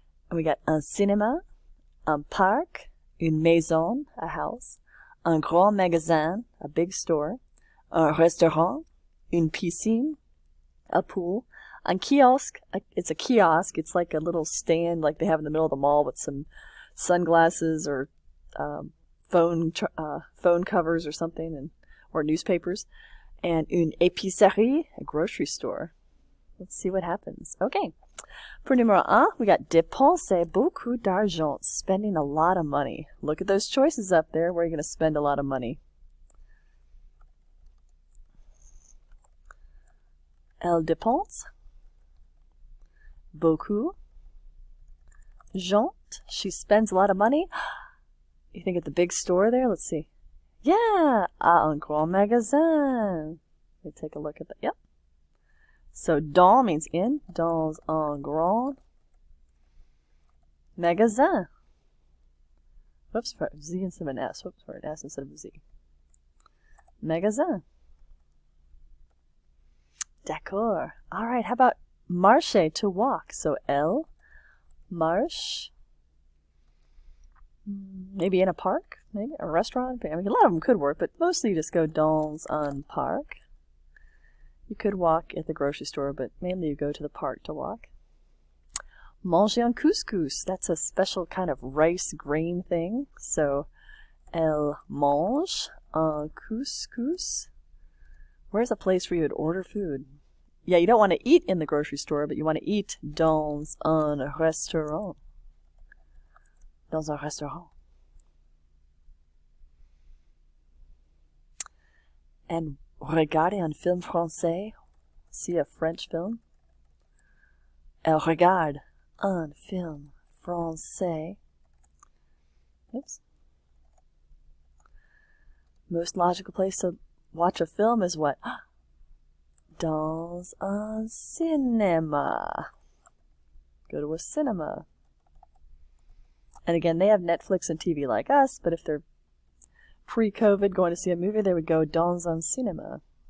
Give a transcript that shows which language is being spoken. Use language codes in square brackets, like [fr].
[en] And we got [fr] un cinéma, un parc, une maison, [en] a house, [fr] un grand magasin, [en] a big store, [fr] un restaurant, une piscine, [en] a pool, [fr] un kiosque, [en] it's a kiosk. It's like a little stand like they have in the middle of the mall with some sunglasses or phone covers or something, or newspapers. And [fr] une épicerie, [en] a grocery store. Let's see what happens. Okay. For numéro 1, we got [fr] dépenser beaucoup d'argent, [en] spending a lot of money. Look at those choices up there where you're going to spend a lot of money. [fr] Elle dépense beaucoup. [en] Gente, she spends a lot of money. You think at the big store there? Let's see. Yeah, [fr] un grand magasin. [en] Let me take a look at that. Yep. So dans means in. [fr] Dans un grand magasin. [en] Whoops, for Z instead of an S. Whoops, for an S instead of a Z. Magasin. D'accord. All right, how about marcher, to walk? So [fr] elle marche. [en] Maybe in a park, maybe a restaurant. I mean, a lot of them could work, but mostly you just go [fr] dans un parc. [en] You could walk at the grocery store, but mainly you go to the park to walk. [fr] Manger un couscous. [en] That's a special kind of rice grain thing. [fr] So, elle mange un couscous. [en] Where's a place where you would order food? Yeah, you don't want to eat in the grocery store, but you want to eat [fr] dans un restaurant. Dans un restaurant. [en] And [fr] regarder un film français. [en] See a French film. [fr] Elle regarde un film français. Oops. [en] Most logical place to watch a film is what? [fr] Dans un cinéma. [en] Go to a cinema. And again, they have Netflix and TV like us, but if they're pre-COVID going to see a movie, they would go [fr] dans un cinéma.